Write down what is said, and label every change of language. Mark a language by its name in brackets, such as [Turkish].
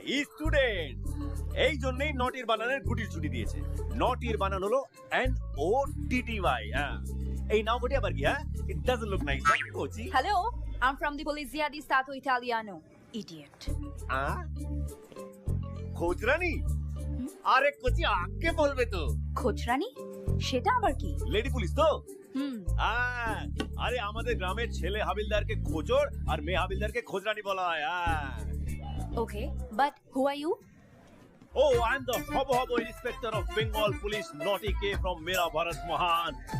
[Bangla] Student, এই জন্যই নটির বানানের গুটির ছুটি দিয়েছে। নটির বানান হলো NOTTY। এই নাও গুটি আবার কি? [English] it doesn't look nice, [Bangla] Kochi. [English] Hello, I'm from the Polizia di Stato Italiano. Idiot. [Bangla] খোঁজরানি? আরে কোচি আগে বলবে তো। খোঁচরানি? সেটা আবার কি? লেডি পুলিশ তো? হুম, আরে আমাদের গ্রামের ছেলে হাবিলদারকে খোঁজর আর মেয়ে হাবিলদারকে খোঁজরানি বলা হয়। [English] okay. But who are you? Oh, I'm the Hobo Inspector of Bengal Police, Naughty K from Mera Bharat Mahan.